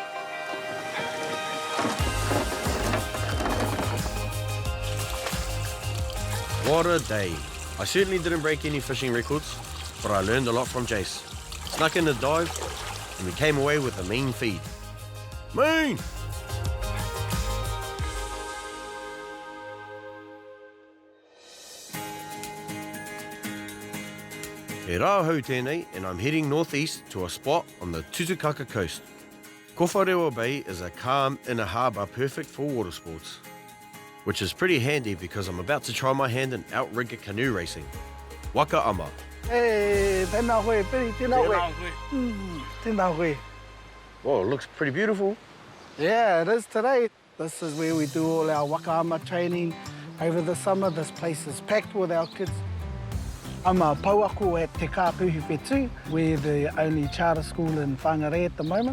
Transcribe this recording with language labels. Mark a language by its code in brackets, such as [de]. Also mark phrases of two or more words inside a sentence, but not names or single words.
[en] What a day. I certainly didn't break any fishing records, but I learned a lot from Jace. Snuck in a dive, and we came away with a mean feed. Mean! [mi] He rā hau tēnei, [en] and I'm heading northeast to a spot on the Tutukaka coast. Kowharewa Bay is a calm inner harbour perfect for water sports, which is pretty handy because I'm about to try my hand in outrigger canoe racing. Waka Ama. [mi] Hey, tēnā koe, Piri, tēnā koe. Tēnā koe. [en] Well, it looks pretty beautiful. Yeah, it is today. This is where we do all our Waka Ama training over the summer. This place is packed with our kids. I'm a pauako at Te Ep5. We're the only charter school in Whangarei at the moment.